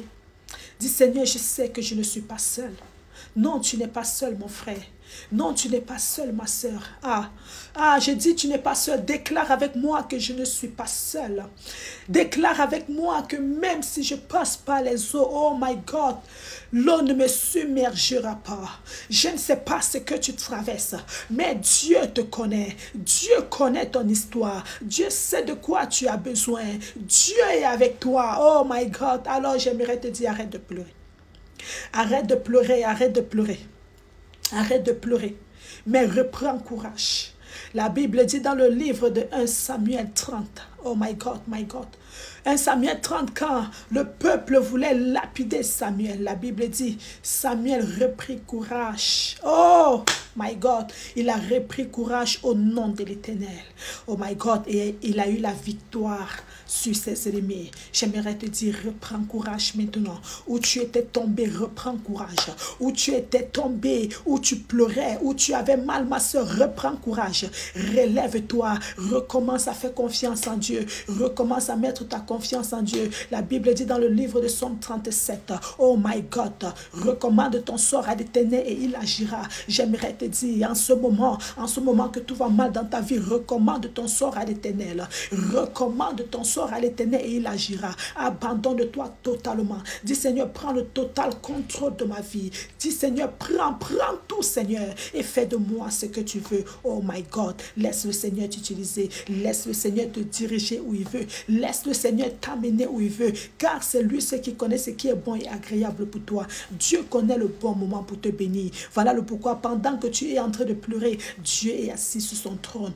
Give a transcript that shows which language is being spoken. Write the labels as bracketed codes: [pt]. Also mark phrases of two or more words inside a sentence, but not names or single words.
[fr] Dis, Seigneur, je sais que je ne suis pas seul. Non, tu n'es pas seul, mon frère. Non, tu n'es pas seul, ma soeur. Je dis, tu n'es pas seul. Déclare avec moi que je ne suis pas seul. Déclare avec moi que même si je passe par les eaux, [en] oh my God, [fr] l'eau ne me submergera pas. Je ne sais pas ce que tu traverses, mais Dieu te connaît. Dieu connaît ton histoire. Dieu sait de quoi tu as besoin. Dieu est avec toi. [en] Oh my God. [fr] Alors j'aimerais te dire, arrête de pleurer. Arrête de pleurer, arrête de pleurer. Arrête de pleurer, mais reprends courage. La Bible dit dans le livre de 1 Samuel 30, [en] oh my God, [fr] 1 Samuel 30, quand le peuple voulait lapider Samuel, la Bible dit, Samuel reprit courage. [en] Oh my God, [fr] il a repris courage au nom de l'Éternel. [en] Oh my God, [fr] et il a eu la victoire sur ses ennemis. J'aimerais te dire, reprends courage maintenant. Où tu étais tombé, reprends courage. Où tu étais tombé, où tu pleurais, où tu avais mal, ma soeur, reprends courage. Relève-toi, recommence à faire confiance en Dieu. Recommence à mettre ta confiance en Dieu. La Bible dit dans le livre de Psaume 37, [en] oh my God, [fr] recommande ton sort à l'Éternel et il agira. J'aimerais te dire, en ce moment que tout va mal dans ta vie, recommande ton sort à l'Éternel. Recommande ton sort à l'Éternel et il agira. Abandonne-toi totalement. Dis, Seigneur, prends le total contrôle de ma vie. Dis, Seigneur, prends tout, Seigneur, et fais de moi ce que tu veux. [en] Oh my God, [fr] laisse le Seigneur t'utiliser. Laisse le Seigneur te diriger où il veut. Laisse le Seigneur t'amener où il veut. Car c'est lui ce qui connaît ce qui est bon et agréable pour toi. Dieu connaît le bon moment pour te bénir. Voilà le pourquoi pendant que tu es en train de pleurer, Dieu est assis sur son trône.